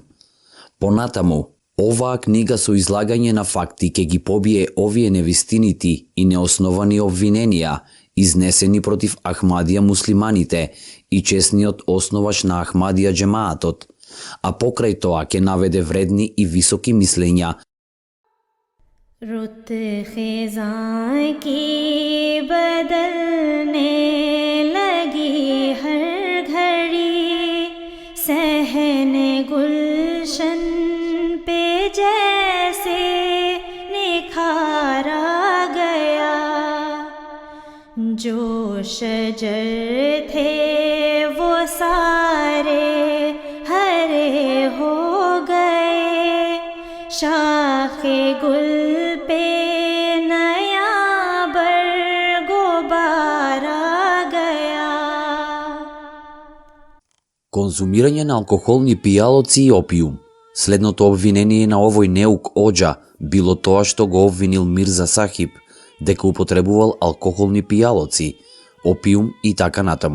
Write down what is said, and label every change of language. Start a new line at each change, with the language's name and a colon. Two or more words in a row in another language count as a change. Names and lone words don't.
Macedonian: Понатаму, оваа книга со излагање на факти ќе ги побие овие невистинити и неосновани обвиненија изнесени против Ахмадија муслиманите и чесниот основач на Ахмадија џемаатот, а покрај тоа ќе наведе вредни и високи мислења.
Urdu: رت خزاں کی بدلنے لگی ہر گھڑی، صحن گلشن پہ جیسے نکھارا گیا. جو شجر تھے وہ سارے ہرے ہو گئے، شاخِ گل
Macedonian: Конзумирање на алкохолни пијалоци и опиум. Следното обвинение на овој неук оџа било тоа што го обвинил Мирза Сахиб дека употребувал алкохолни пијалоци, опиум и така натаму.